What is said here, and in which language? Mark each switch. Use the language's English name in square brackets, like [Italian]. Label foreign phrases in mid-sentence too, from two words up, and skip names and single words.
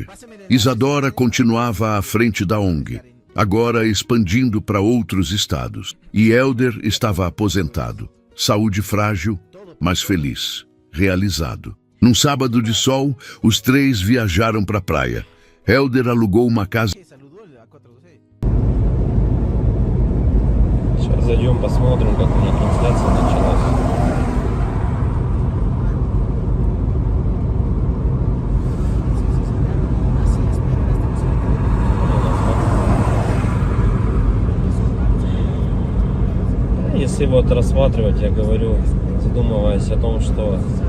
[Portuguese] Isadora continuava à frente da ONG, agora expandindo para outros estados. E Helder estava aposentado, saúde frágil, mas feliz, realizado. Num sábado de sol, os três viajaram para a praia. Helder alugou uma casa. [Russian] Сейчас зайдем, посмотрим, как у них трансляция началась. Если вот рассматривать, я говорю, задумываясь о том, что